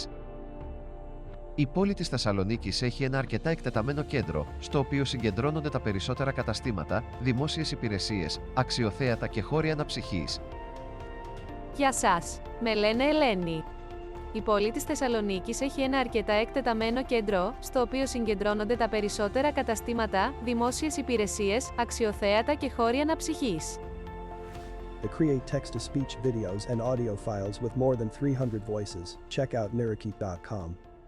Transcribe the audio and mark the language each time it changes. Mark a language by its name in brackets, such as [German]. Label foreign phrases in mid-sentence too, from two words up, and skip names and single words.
[Greek] Η πόλη της Θεσσαλονίκης έχει ένα αρκετά εκτεταμένο κέντρο, στο οποίο συγκεντρώνονται τα περισσότερα καταστήματα, δημόσιες υπηρεσίες, αξιοθέατα και χώροι αναψυχής. Γεια σας. Με λένε Ελένη. Η πόλη της Θεσσαλονίκης έχει ένα αρκετά εκτεταμένο κέντρο, στο οποίο συγκεντρώνονται τα περισσότερα καταστήματα, δημόσιες υπηρεσίες, αξιοθέατα και χώροι αναψυχής. [English] To create text-to-speech videos and audio files with more than 300 voices, check out Narakeet.com.